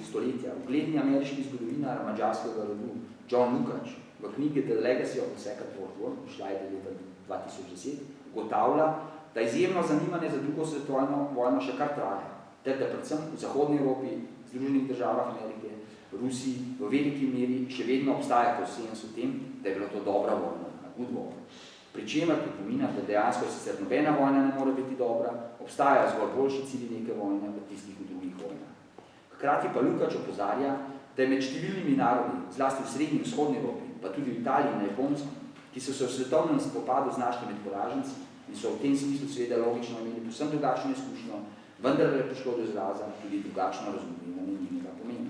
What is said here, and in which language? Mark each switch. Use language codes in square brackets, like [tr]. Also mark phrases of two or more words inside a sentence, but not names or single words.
[sl] stoletja, ugledni ameriški zgodovinar madžarskega rodu John Lukács v knjigi The Legacy of the Second World War, šla je leta 2010, ugotavlja, da izjemno zanimanje za drugo svetovno vojno še kar traja, ter da predvsem v Zahodni Evropi, Združenih državah Amerike, Rusiji v veliki meri še vedno obstaja konsenz o tem, da je bilo to dobra vojna, [en] good war. [sl] Pričemer pripomina, da dejansko sicer nobena vojna ne more biti dobra, obstajajo zgolj boljši cilji neke vojne v tistih v drugih vojnah. Hkrati pa Lukács opozarja, da je med številnimi narodi, zlasti v srednji in vzhodni Evropi, pa tudi v Italiji in na Japonskem, ki so se v svetovnem spopadu znašli med poraženci in so v tem smislu seveda logično imeli povsem drugačno izkušnjo, vendar je prišlo do izraza tudi drugačno razumevanje njenega pomena.